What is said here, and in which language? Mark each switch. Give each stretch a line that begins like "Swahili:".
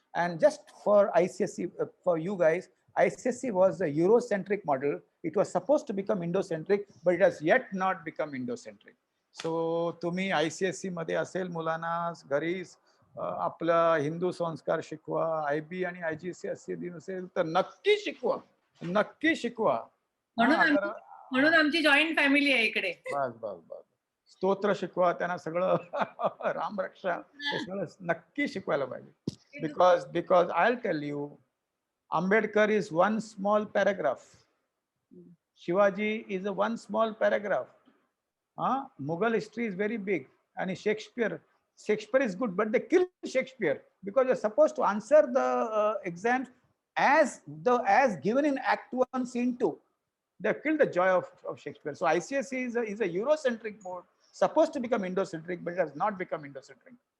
English: And just for ICSE, for you guys, ICSE was a Eurocentric model. It was supposed to become Indocentric, but it has yet not become Indocentric.
Marathi: So तुम्ही ICSE मध्ये असेल मुलांना घरी आपला हिंदू संस्कार शिकवा, IB आणि IGCSE दिन असेल तर नक्की शिकवा, नक्की शिकवा. म्हणून आमची जॉईंट फॅमिली आहे इकडे. बस स्तोत्र शिकवा त्यांना, सगळं रामरक्षा हे सगळं नक्की शिकवायला पाहिजे.
English: Because I will tell you, Ambedkar is one small paragraph, Shivaji is a one small paragraph. Mughal history is very big. आणि Shakespeare is good, but they kill Shakespeare because you're supposed to answer the exams as given in Act 1, Scene 2. They have killed the joy of Shakespeare. So ICSE is a Eurocentric board, supposed to become Indocentric, but it has not become Indocentric.